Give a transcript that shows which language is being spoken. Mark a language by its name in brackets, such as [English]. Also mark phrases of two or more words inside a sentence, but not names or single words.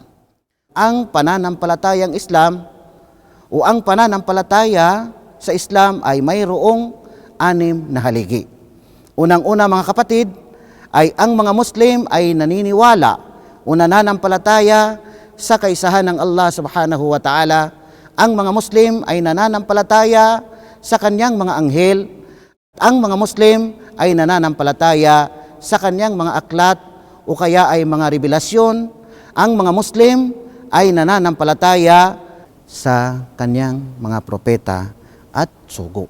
[Filipino] Ang pananampalatayang Islam o ang pananampalataya sa Islam ay mayroong 6 na haligi. Unang-una mga kapatid, ay ang mga Muslim ay naniniwala o nananampalataya sa kaisahan ng Allah [Arabic] سبحانه وتعالى. [Filipino] Ang mga Muslim ay nananampalataya sa kanyang mga anghel. Ang mga Muslim ay nananampalataya sa kanyang mga aklat o kaya ay mga revelasyon. Ang mga Muslim ay nananampalataya sa kanyang mga propeta at sugo.